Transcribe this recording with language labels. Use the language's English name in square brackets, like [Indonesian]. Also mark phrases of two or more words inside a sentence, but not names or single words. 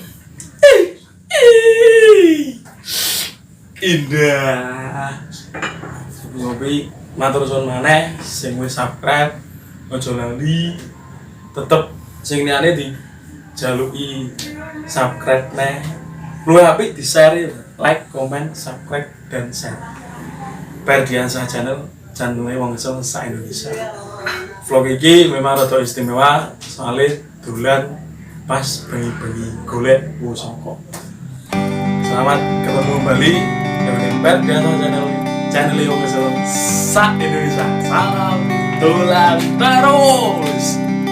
[Javanese] Indah. Ngopi matur suwun maneh sing wis subscribe aja lali tetep sing liyane dijaluki subscribe neh. Luwih apik di-share, [English] like, comment, subscribe [Javanese] dan share. Ferdiansyah channel wong iso sak Indonesia. Vlog iki memang rada istimewa soalnya dolan pas bengi-bengi golek pusaka. [Indonesian] Selamat ketemu kembali dengan Ferdiansyah channel [Javanese] wong iso sak Indonesia. Salam dolan terus.